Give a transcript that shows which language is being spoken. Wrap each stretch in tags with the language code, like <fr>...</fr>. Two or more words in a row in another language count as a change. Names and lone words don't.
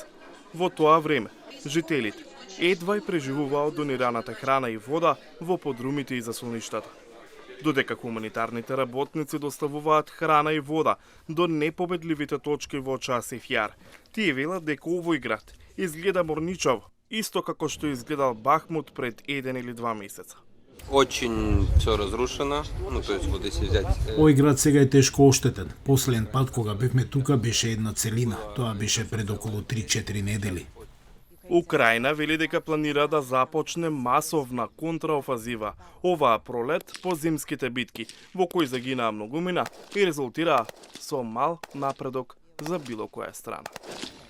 <mk>Во тоа време, жителите едва и преживуваа од донираната храна и вода во подрумите и заслоништата. Додека хуманитарните работници доставуваат храна и вода до непобедливите точки во Часев Јар, тие велат дека овој град изгледа морничаво, исто како што изгледал Бахмут пред 1 или 2 месеца.</mk> <ru>Очень все разрушено, то есть вот если взять...</ru> <mk>Овој град сега е тешко оштетен. Последен пат кога бевме тука беше една целина. Тоа беше пред околу 3-4 недели. Украина вели дека планира да започне масовна контраофазива оваа пролет по зимските битки, во кои загинаа многумина и резултираа со мал напредок за било која страна.</mk>